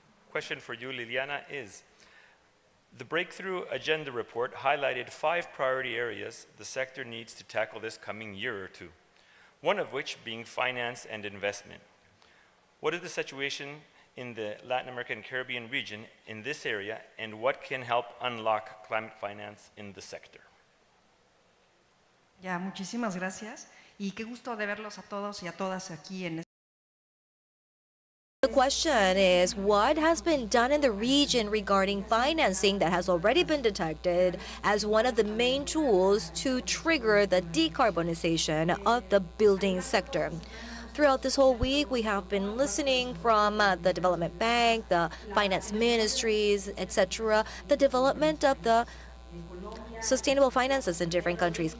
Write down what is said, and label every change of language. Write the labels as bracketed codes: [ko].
[en] Question for you, Liliana, is the Breakthrough Agenda report highlighted 5 priority areas the sector needs to tackle this coming year or two, one of which being finance and investment. What is the situation in the Latin American and Caribbean region in this area, and what can help unlock climate finance in the sector? [es] Ya, muchísimas gracias y qué gusto de verlos a todos y a todas aquí en [en] The question is, what has been done in the region regarding financing that has already been detected as one of the main tools to trigger the decarbonization of the building sector? Throughout this whole week, we have been listening from the Development Bank, the finance ministries, etc., the development of the sustainable finances in different countries.